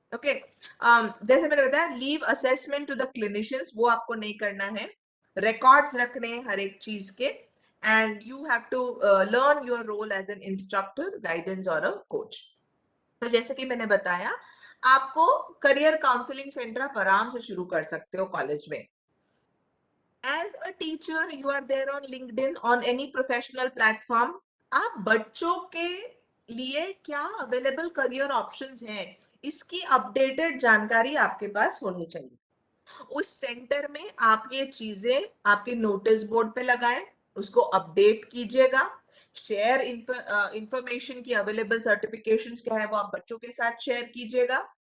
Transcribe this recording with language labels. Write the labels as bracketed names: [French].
[Hindi] Okay, जैसे मैंने बताया, [English] leave assessment to the clinicians, [Hindi] वो आपको नहीं करना है. रिकॉर्ड्स रखने हैं हर एक चीज के, [English] And you have to learn your role as an instructor, guidance और a coach. [Hindi] तो जैसे कि मैंने बताया, आपको करियर काउंसलिंग सेंटर आप आराम से शुरू कर सकते हो कॉलेज में. [English] As a teacher, you are there on LinkedIn, on any professional platform. [Hindi] आप बच्चों के लिए क्या अवेलेबल करियर ऑप्शंस हैं, इसकी अपडेटेड जानकारी आपके पास होनी चाहिए. उस सेंटर में आप ये चीजें आपके नोटिस बोर्ड पे लगाएं, उसको अपडेट कीजिएगा. शेयर इंफॉर्मेशन की अवेलेबल सर्टिफिकेशंस क्या है वो आप बच्चों के साथ शेयर कीजिएगा.